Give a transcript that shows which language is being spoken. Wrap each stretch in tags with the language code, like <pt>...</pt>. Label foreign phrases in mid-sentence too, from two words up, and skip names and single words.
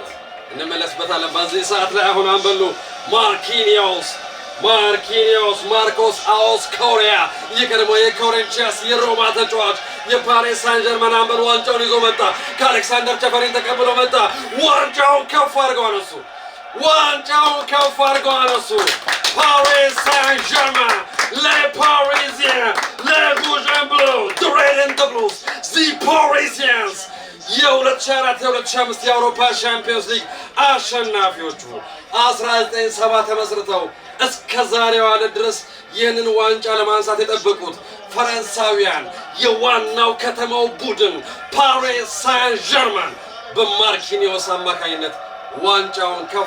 <am>እንመለስበታለን። በዚህ ሰዓት ላይ አሁን አንበሉ ማርኮስ አስኮሪያ የቀድሞ የኮሪንቲያንስ የሮማ ተጫዋች የፓሪስ ሳን ጀርመን አንበል ዋንጫውን ይዞ መጣ። ከአሌክሳንደር ቸፈሪን ተቀብሎ መጣ። ዋንጫውን ከፍ አድርገው አነሱ። ፓሪስ ሳን ጀርመን</am> <fr>les Parisiens, les rouges et bleus,</fr> <en>the red and the blues, the Parisians</en> <am>የ2004-2005 የአውሮፓ ቻምፒየንስ ሊግ አሸናፊዎቹ 1970 ተመስርተው እስከ ዛሬው ዕለት ድረስ ይህንን ዋንጫ ለማንሳት የጠበቁት ፈረንሳውያን የዋናው ከተማው ቡድን ፓሪስ ሳን ጀርመን በማርኪኒዮስ አማካኝነት ዋንጫውን ከፍ</am>